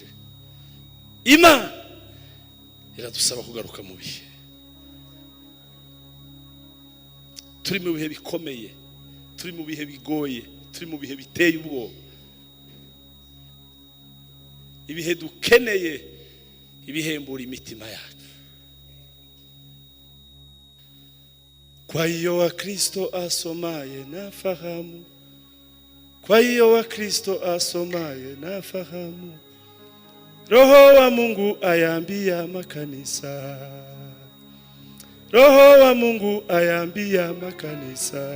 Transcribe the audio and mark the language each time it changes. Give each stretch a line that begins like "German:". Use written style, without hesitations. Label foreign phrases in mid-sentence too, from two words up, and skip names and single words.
Kinyarwanda: Imana iradusaba kugaruka mu bihe. Turi mu bihe bikomeye, turi mu bihe bigoye, turi mu bihe biteye ubwoba. Ibihe dukeneye ibihembura imitima yacu.
Swahili: Kwa hiyo wa Kristo asomaye na fahamu, kwa hiyo wa Kristo asomaye na fahamu, Roho wa Mungu ayambia makanisa, Roho wa Mungu ayambia makanisa.